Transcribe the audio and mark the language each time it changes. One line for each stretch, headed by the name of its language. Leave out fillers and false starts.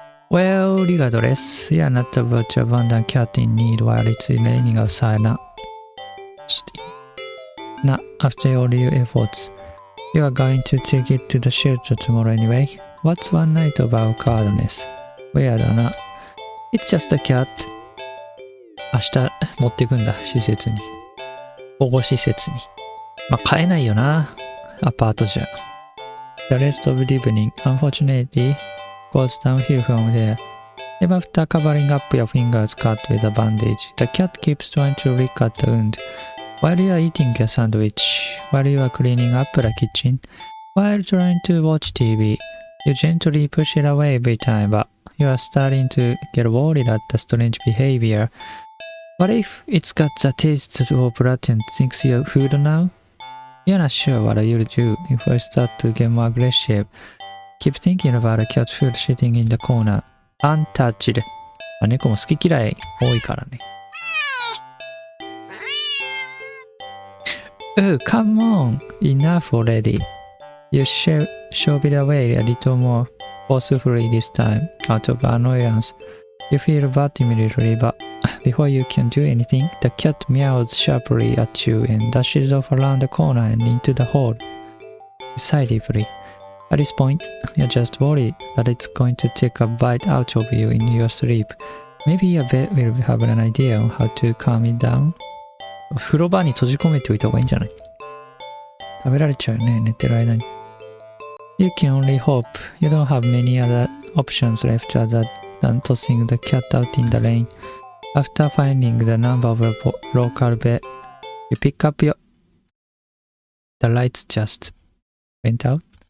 English: Well, regardless, you're not about to abandon cat in need while it's raining outside now. Not after all your efforts. You are going to take it to the shelter tomorrow anyway. What's one night of awkwardness? Weird or not? It's just a cat.
Japanese: 明日持ってくんだ、施設に。保護施設に。まあ、飼えないよな。アパートじゃ。
English: The rest of the evening, unfortunately, goes downhill from there. Even after covering up your fingers cut with a bandage, the cat keeps trying to lick at the wound. While you are eating your sandwich, while you are cleaning up the kitchen, while trying to watch TV, you gently push it away every time, but you are starting to get worried at the strange behavior. What if it's got the taste of blood and thinks you're food now? You're not sure what you'll do if you start to get more aggressive. Keep thinking about a cat food sitting in the corner, untouched.
Japanese: 猫も好き嫌い多いからね。
English: Oh, come on! Enough already. You shove it away a little more forcefully this time, out of annoyance. You feel bad immediately, but before you can do anything, the cat meows sharply at you and dashes off around the corner and into the hall. You sigh deeply. At this point, you're just worried that it's going to take a bite out of you in your sleep. Maybe your vet will have an idea on how to calm it down.
Japanese: 風呂場に閉じ込めておいた方がいいんじゃない？食べられちゃうよね、寝てる間に。
English: You can only hope you don't have many other options left other than tossing the cat out in the rain. After finding the number of a local vet, you pick up your... The lights just went out.